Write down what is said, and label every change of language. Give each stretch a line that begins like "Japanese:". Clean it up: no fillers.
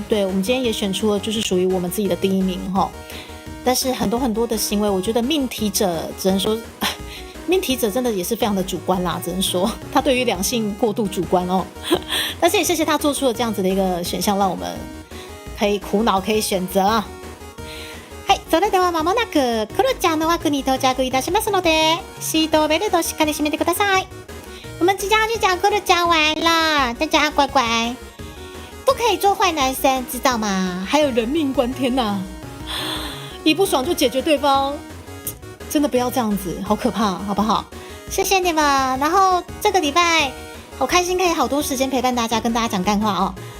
Chinese: 对，我们今天也选出了，就是属于我们自己的第一名哈。但是很多的行为，我觉得命题者只能说，命题者真的也是非常的主观啦，只能说他对于两性过度主观哦。但是也谢谢他做出了这样子的一个选项，让我们可以苦恼，可以选择啊。
Japanese: はい、それでは間もなくクロちゃんの枠に到着いたしますので、シートベルトしっかり締めてください。
Chinese: 我们即将要去找克鲁讲完了，大家乖乖，不可以做坏男生，知道吗？还有人命关天呐，一不爽就解决对方，真的不要这样子，好可怕，好不好？谢谢你们。然后这个礼拜好开心，可以好多时间陪伴大家，跟大家讲干话哦。